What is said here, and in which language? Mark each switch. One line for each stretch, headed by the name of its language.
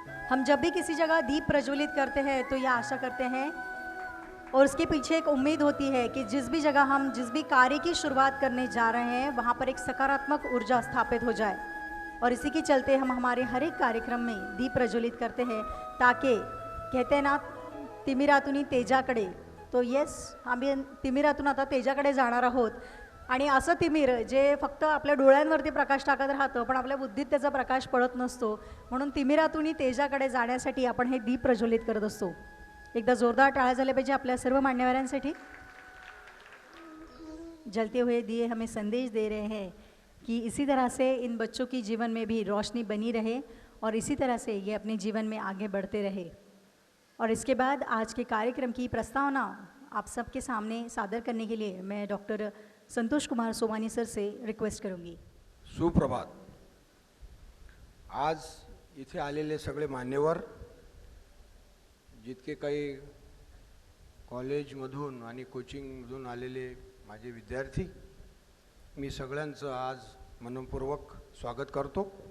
Hindi: हम जब भी किसी जगह दीप प्रज्वलित करते हैं तो यह आशा करते हैं और उसके पीछे एक उम्मीद होती है कि जिस भी जगह हम जिस भी कार्य की शुरुआत करने जा रहे हैं वहाँ पर एक सकारात्मक ऊर्जा स्थापित हो जाए। और इसी के चलते हम हमारे हर एक कार्यक्रम में दीप प्रज्वलित करते हैं, ताकि कहते हैं ना,
Marathi: तिमिरातुनी तेजाकडे,
Hindi: तो येस,
Marathi: आम्ही तिमिरातून आता तेजाकडे जाणार आहोत। आणि असं तिमिर जे फक्त आपल्या डोळ्यांवरती प्रकाश टाकत राहतं पण आपल्या बुद्धीत त्याचा प्रकाश पडत नसतो, म्हणून तिमिरातुनी तेजाकडे जाण्यासाठी आपण हे दीप प्रज्वलित करत असतो। एकदा जोरदार टाळ्या झाल्या पाहिजे आपल्या सर्व मान्यवरांसाठी।
Hindi: जलते हुए दिए हमें संदेश दे रहे हैं कि इसी तरह से इन बच्चों की जीवन में भी रोशनी बनी रहे और इसी तरह से ये अपने जीवन में आगे बढ़ते रहे। और इसके बाद आज के कार्यक्रम की प्रस्तावना आप सबके सामने सादर करने के लिए मैं डॉक्टर संतोष कुमार सोमानी सर से रिक्वेस्ट करूंगी। सुप्रभात।
Marathi: आज इथे आलेले सगळे मान्यवर, जितके काही कॉलेजमधून आणि कोचिंगमधून आलेले माझे विद्यार्थी, मी सगळ्यांचं आज मनपूर्वक स्वागत करतो।